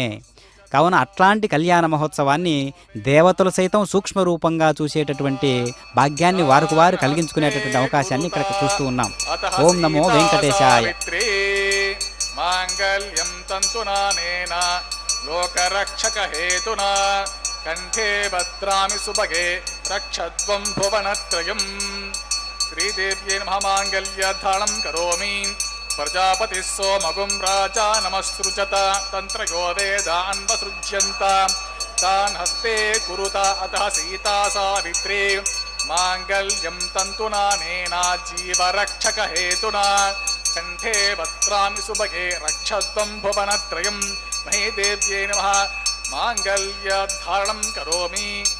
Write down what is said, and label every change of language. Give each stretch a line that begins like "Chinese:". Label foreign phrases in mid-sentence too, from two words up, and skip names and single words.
Telugu: కావున అట్లాంటి కళ్యాణ మహోత్సవాన్ని దేవతలు సైతం సూక్ష్మ రూపంగా చూసేటటువంటి భాగ్యాన్ని వారు కలిగించుకునేటటువంటి అవకాశాన్ని ఇక్కడ చూస్తూ ఉన్నాం.
Sanskrit: ఓం నమో వెంకటేశాయ. మాంగళ్యం తంతునానేన लोकरक्षकहेतुना कण्ठे भद्रामि सुभगे रक्षध्वं भुवनत्रयम् श्रीदेव्यै नमः माङ्गल्यधारणं करोमि प्रजापतिः सोमगुं राजा नमस्सृजत तन्त्रयो वेदान् वसृज्यन्त तान् हस्ते कुरुत अतः सीता सावित्री माङ्गल्यं तन्तुनानेना जीवरक्षकहेतुना कण्ठे भद्रामि सुभगे रक्षध्वं भुवनत्रयम् महीदेव्यै नमः माङ्गल्यधारणं करोमि